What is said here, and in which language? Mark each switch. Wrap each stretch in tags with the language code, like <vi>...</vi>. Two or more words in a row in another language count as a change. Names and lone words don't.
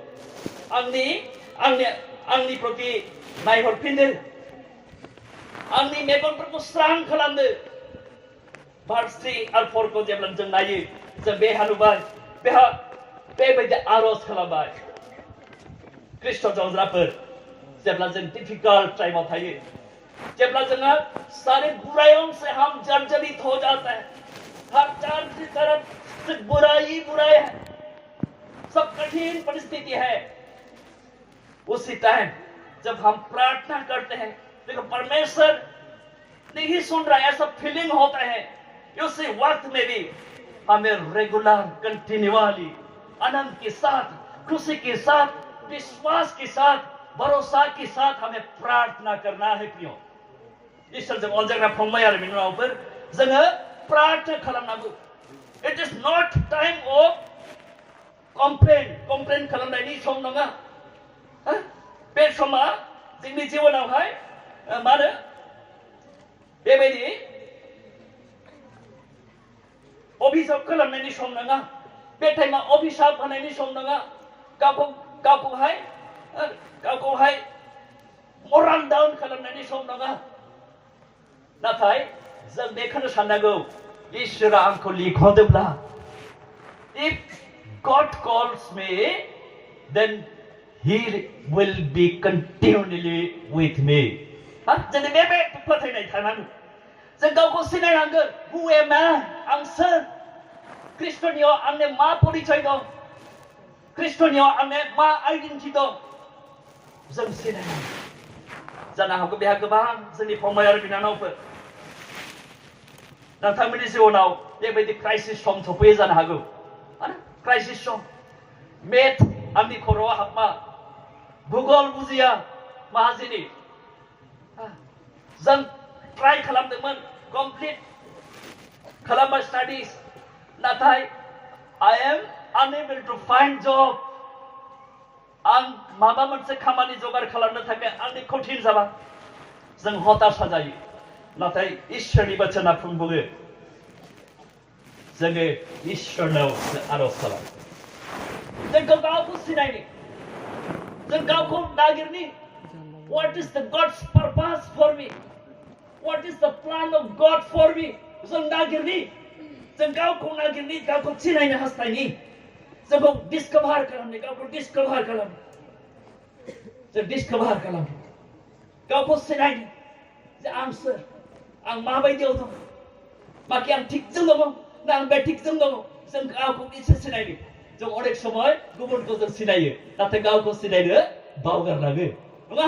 <brx>आंनि प्रति नायहरफिनदो आंनि मेगनफोरखौ स्रां खालामदो verse 3 आरो 4 खौ जेब्ला जों नायो जों बेहा नुबाय बेहा बेबायदि आरज खालामबाय ख्रिस्ट' जंज्राफोर जेब्ला जों डिफिकाल्ट टाइमाव थायो जेब्ला जोङो</brx> <hi>सारे बुराइयों से हम जर्जरित हो जाते हैं हर चार की तरफ से बुराई है सब कठिन परिस्थिति है उसी टाइम जब हम प्रार्थना करते हैं देखो परमेश्वर नहीं सुन रहा है ऐसा फीलिंग होता है उसी वक्त में भी हमें</hi> <en>regular continuously</en> <hi>आनंद के साथ खुशी के साथ विश्वास के साथ भरोसा के साथ हमें प्रार्थना करना है</hi> <brx>प्रिय इसोरजों अनजाग्रा फंबाय आरो बिनानावफोर जोङो प्रार्थना खालामनांगौ</brx> <en>it is not time of complain</en> <brx>खालामनायनि सम नङा बे समा जोंनि जिबनावहाय मा होनो बेबायदि अभिशाप खालामनायनि सम नङा बे टाइमा अभिशाप होनायनि सम नङा गावखौहाय</brx> <en>moral down</en> <brx>खालामनायनि सम नङा नाथाय जों बेखौनो साननांगौ इसोरा आंखौ लिंहरदोंब्ला</brx> <en>if God calls me then he will be continually with me</en> <brx>जोंनि बे फोथायनाय थानांगौ जों गावखौ सिनायनांगोन</brx> <en>who am I</en> <brx>आं सोर ख्रिस्ट'नियाव आंनो मा परिचय दं ख्रिस्ट'नियाव आंनो मा आइडेन्टिटि दं जों सिनायनांगौ जानो हागौ बेहा गोबां जोंनि फंबाय आरो बिनानावफोर नोंथांमोननि जिबनाव बेबायदि क्राइसिस सम सफैयो जानो हागौ क्राइसिस सम मेथ आंनि खर'आव हाबमा भुगोल बुजिया माहाजिनि जों ट्राइ खालामदोंमोन कमप्लिट खालामबाय स्टाडिज नाथाय</brx> <en>I am unable to find job</en> <brx>आं माबा मोनसे खामानि जगार खालामनो थाखाय आंनि कठिन जाबा जों हताशा जायो नाथाय इसोरनि बाथ्रा बुङो जोङो इसोरनाव आरज खालाम जों गावखौ सिनायनो जों गावखौ नागिरनि</brx> <en>what is the God's purpose for me what is the plan of God for me</en> <brx>जों नागिरनि जों गावखौ नागिरनि गावखौ सिनायनो हास्थायनि जोंखौ डिस्कभार खालामनो गावखौ डिस्कभार खालामनो जों डिस्कभार खालामनो गावखौ सिनायनो जे आं सोर आं माबायदियाव दं बाखि आं थिगजों दङ ना आं बेथिगजों दङ जों गावखौ एसे सिनायनो जों अनेक समय गुबुनखौ जों सिनायो नाथाय गावखौ सिनायनो बावगारलाङो नङा</brx>